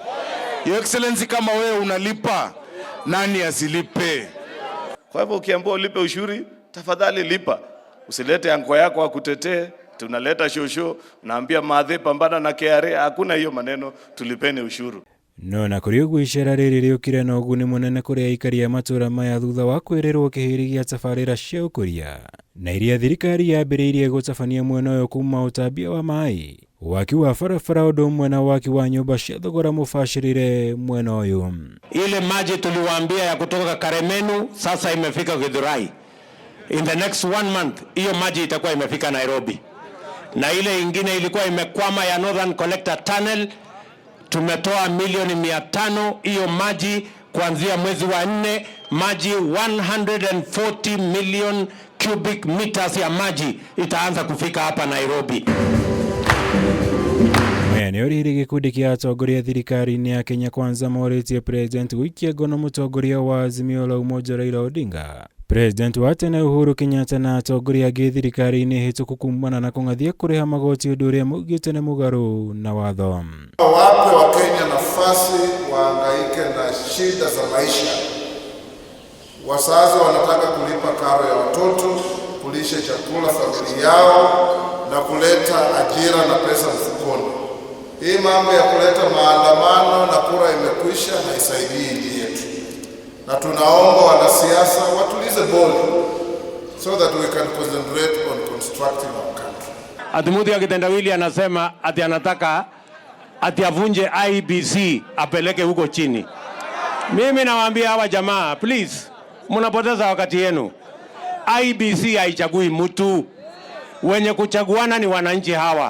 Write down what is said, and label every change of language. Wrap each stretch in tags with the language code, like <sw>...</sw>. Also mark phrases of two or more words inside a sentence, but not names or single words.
<en>Your Excellency,</en> <sw>kama wewe unalipa, nani asilipe? Kwa hivyo ukiambiwa ulipe ushuru, tafadhali lipa. Usilete anko yako akutetee, tunaleta shosho, naambia madhe pambana na KRA, hakuna hiyo maneno, tulipeni ushuru.</sw> <ki>No na kũrĩ ũguo icera rĩrĩ rĩũkire na ũguni mũnene kũrĩ aikari a matũũra maya thutha wa kwĩrĩrwo kĩhĩrĩ gĩa tabarĩra cia ũkũria na iria thirikari yambĩrĩirie gũtabania mwena ũyũ kuma ũtambia wa maĩ, waki wa barabara ũndũ ũmwe na waki wa nyũmba cia thogora mũbacĩrĩre mwena ũyũ.</ki> <sw>Ile maji tuliwaambia ya kutoka Karemenu sasa imefika Githurai.</sw> <en>In the next 1 month</en> <sw>hiyo maji itakuwa imefika Nairobi. Na ile ingine ilikuwa imekwama ya Northern Collector Tunnel, tumetoa milioni 500 hiyo maji kuanzia mwezi wa 4, maji</sw> <en>140 million cubic meters</en> <sw>ya maji itaanza kufika hapa Nairobi.</sw> <ki>Nĩ ũrĩrĩ gĩkundi kĩa atongoria thirikari-inĩ ya Kenya Kwanza morĩtie president gũikia ngono mũtongoria wa Azimio la Umoja Raila Odinga, president wa tene Uhuru Kenyatta na atongoria angĩ thirikari-inĩ hĩtũku kumana na kũng'athia kũrĩha magoti ũndũ ũrĩa maugĩte nĩ mũgarũ na watho.</ki> <sw>Wape wa Kenya nafasi wahangaike na shida za maisha. Wazazi wanataka kulipa karo ya watoto, kulisha chakula familia yao na kuleta ajira na pesa mfukoni. Hii mambo ya kuleta maandamano na kura imekwisha, haisaidii nchi yetu. Na tunaomba wanasiasa watulize boli</sw> <en>so that we can concentrate on constructing our country.</en> <sw>Atimuthi ya kitendawili anasema ati anataka ati avunje IEBC apeleke huko chini. Mimi nawaambia hawa jamaa, please, mnapoteza wakati yenu. IEBC haichagui mtu, wenye kuchaguana ni wananchi hawa.</sw>